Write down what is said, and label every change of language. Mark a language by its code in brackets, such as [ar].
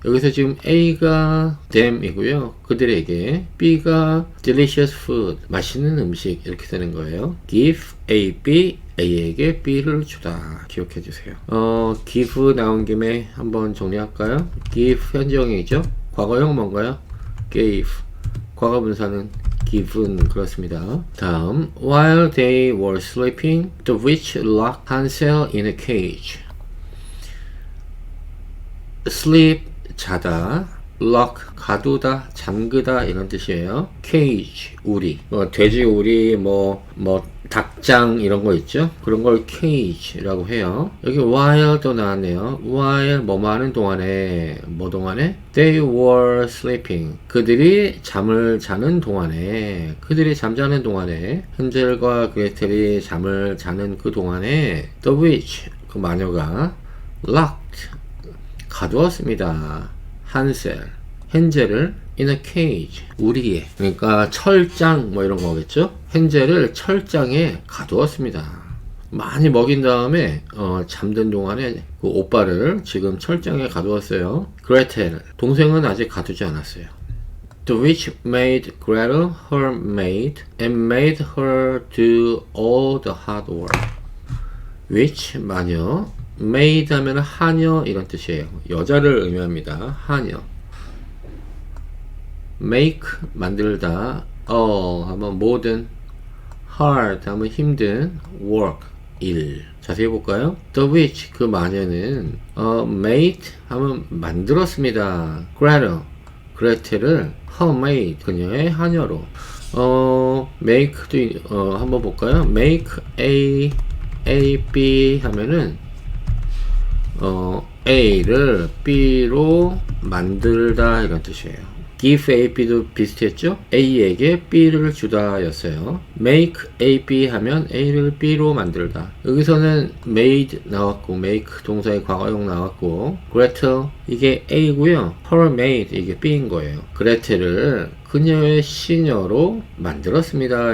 [ko] 여기서 지금 A가 [en] them [ko] 이고요. 그들에게 B가 [en] delicious food [ko] 맛있는 음식 이렇게 되는 거예요. [en] give A, B [ko] A에게 B를 주다. 기억해 주세요. give 나온 김에 한번 정리할까요? give 현재형이죠. 과거형 뭔가요? gave. 과거분사는 given 그렇습니다. [en] 다음 while they were sleeping, the witch locked Hansel in a cage. [ko] sleep 자다, lock 가두다, 잠그다 이런 뜻이에요. cage 우리, 돼지 우리, 닭장 이런 거 있죠? 그런 걸 cage라고 해요. 여기 while도 나왔네요. while 뭐뭐 하는 동안에, 뭐 동안에? [en] They were sleeping. [ko] 그들이 잠을 자는 동안에, 그들이 잠자는 동안에, 헨젤과 그레텔이 잠을 자는 그 동안에 [en] The witch, [ko] 그 마녀가 locked, 가두었습니다. 한셀, 헨젤을 [en] in a cage, [ko] 우리에, 그러니까 철장 뭐 이런 거겠죠? 헨젤을 철장에 가두었습니다. 많이 먹인 다음에 잠든 동안에 그 오빠를 지금 철장에 가두었어요. 그레텔, 동생은 아직 가두지 않았어요. [en] The witch made Gretel her maid and made her do all the hard work. [ko] witch, 마녀, made 하면 하녀 이런 뜻이에요. 여자를 의미합니다. 하녀. make 만들다, 하면 모든, hard 하면 힘든, work 일. 자세히 볼까요? [en] The witch [ko] 그 마녀는 made 하면 만들었습니다. Gretel 그레텔을 [en] her maid [ko] 그녀의 하녀로. make도 한번 볼까요? make A B 하면은 A를 B로 만들다 이런 뜻이에요. give A, B도 비슷했죠? A에게 B를 주다 였어요. make A, B 하면 A를 B로 만들다. 여기서는 made 나왔고 make 동사의 과거형 나왔고 Gretel 이게 A고요. [en] her maid [ko] 이게 B인 거예요. 그레텔을 그녀의 시녀로 만들었습니다.